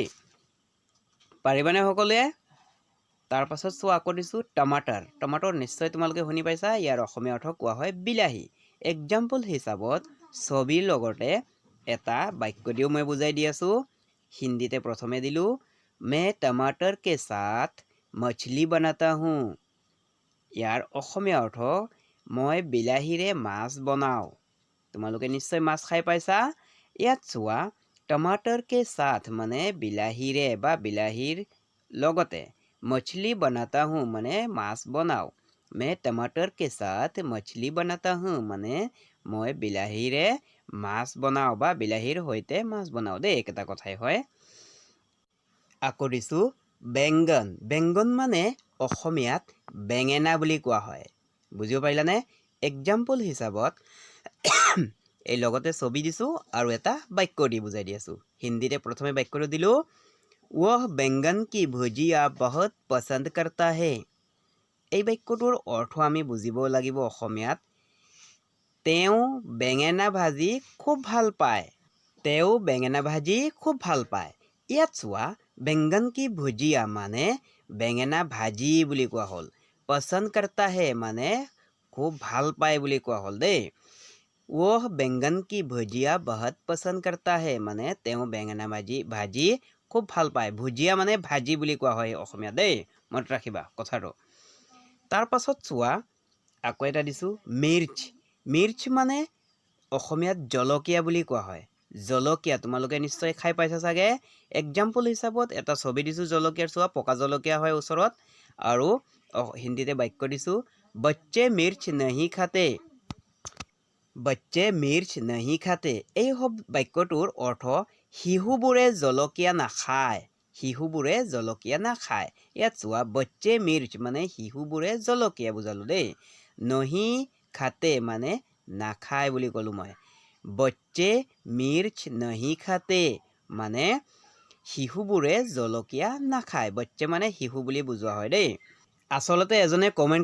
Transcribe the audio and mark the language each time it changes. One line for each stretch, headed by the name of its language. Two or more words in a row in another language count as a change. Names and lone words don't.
Assamese: পাৰিবানে সকলোৱে? তাৰ পাছত চোৱা, আকৌ দিছোঁ টমাটাৰ। টমাটৰ নিশ্চয় তোমালোকে শুনি পাইছা। ইয়াৰ অসমীয়া অৰ্থ কোৱা হয় বিলাহী। এক্সাম্পল হিচাপত ছবিৰ লগতে এটা বাক্য দিও মই বুজাই দি আছোঁ। হিন্দীতে প্ৰথমে দিলোঁ,
Hindi: मैं टमाटर के साथ मछली बनाता हूँ।
Assamese: ইয়াৰ অসমীয়া অৰ্থ, মই বিলাহীৰে মাছ বনাওঁ। তোমালোকে নিশ্চয় মাছ খাই পাইছা। ইয়াত চোৱা,
Hindi: टमाटर के साथ
Assamese: মানে বিলাহীৰে বা বিলাহীৰ লগতে,
Hindi: मछली बनाता हूँ
Assamese: মানে মাছ বনাওঁ।
Hindi: मैं टमाटर के साथ मछली बनाता हूँ
Assamese: মানে মই বিলাহীৰে মাছ বনাওঁ বা বিলাহীৰ সৈতে মাছ বনাওঁ দেই একেটা কথাই হয় আকৌ দিছোঁ বেংগন বেংগন মানে অসমীয়াত বেঙেনা বুলি কোৱা হয় বুজিব পাৰিলানে এক্সাম্পল হিচাপত এই লগতে ছবি দিছোঁ আৰু এটা বাক্য দি বুজাই দি আছোঁ হিন্দীতে প্ৰথমে বাক্যটো দিলোঁ
Hindi: वह बैंगन की भुजिया बहुत पसंद करता है
Assamese: এই বাক্যটোৰ অৰ্থ আমি বুজিব লাগিব অসমীয়াত তেওঁ বেঙেনা ভাজি খুব ভাল পায় ইয়াত চোৱা
Hindi: बैंगन की भुजिया
Assamese: মানে বেঙেনা ভাজি বুলি কোৱা হ'ল
Hindi: पसंद करता है
Assamese: মানে খুব ভাল পায় বুলি কোৱা হ'ল দেই
Hindi: वह बैंगन की भुजिया बहुत पसंद करता है
Assamese: মানে তেওঁ বেঙেনা ভাজি খুব ভাল পায় ভুজিয়া মানে ভাজি বুলি কোৱা হয় অসমীয়া দেই মনত ৰাখিবা কথাটো তাৰ পাছত চোৱা আকৌ এটা দিছোঁ মিৰ্চ মানে অসমীয়াত জলকীয়া বুলি কোৱা হয় জলকীয়া তোমালোকে নিশ্চয় খাই পাইছা চাগে এক্সাম্পল হিচাপত এটা ছবি দিছোঁ জলকীয়াৰ চোৱা পকা জলকীয়া হয় ওচৰত আৰু হিন্দীতে বাক্য দিছোঁ
Hindi: बच्चे मिर्च नहीं खाते
Assamese: এই বাক্যটোৰ অৰ্থ শিশুবোৰে জলকীয়া নাখায় ইয়াত চোৱা
Hindi: बच्चे मिर्च
Assamese: মানে শিশুবোৰে জলকীয়া বুজালোঁ দেই
Hindi: नहीं खाते
Assamese: মানে নাখায় বুলি ক'লোঁ মই
Hindi: बच्चे मिर्च नहीं खाते
Assamese: মানে শিশুবোৰে জলকীয়া নাখায় বচ্চে মানে শিশু বুলি বুজোৱা হয় দেই আচলতে এজনে কমেণ্ট